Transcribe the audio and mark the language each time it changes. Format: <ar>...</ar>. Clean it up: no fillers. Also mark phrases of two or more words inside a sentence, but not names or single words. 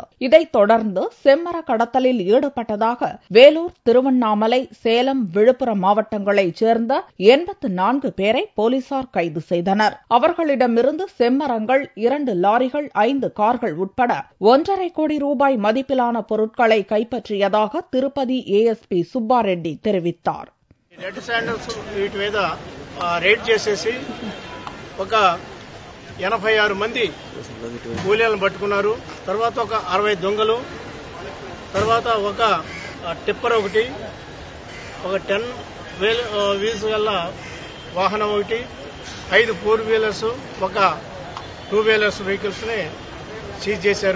<ta>இதைத் தொடர்ந்து செம்மர கடத்தலில் ஈடுபட்டதாக வேலூர், திருவண்ணாமலை, சேலம், விழுப்புரம் மாவட்டங்களைச் சேர்ந்த 84 பேரை போலீசார் கைது செய்தனர். அவர்களிடமிருந்து செம்மரங்கள், 2 லாரிகள், 5 கார்கள் உட்பட 1.5 கோடி ரூபாய் மதிப்பிலான பொருட்களை கைப்பற்றியதாக திருப்பதி ஏஎஸ்பி சுப்பாரெட்டி தெரிவித்தார்.</ta> <en>red sandals</en> <te>వీటి మీద రేడ్ చేసేసి ఒక 86 మంది కూలీలను పట్టుకున్నారు. తర్వాత ఒక 60 దొంగలు, తర్వాత ఒక టిప్పర్ ఒకటి, ఒక 10 వీల్స్ గల వాహనం ఒకటి, 5 4 వీలర్స్, ఒక 2</te> <en>wheelers vehicles</en> <te>ని సీజ్ చేశారు.</te>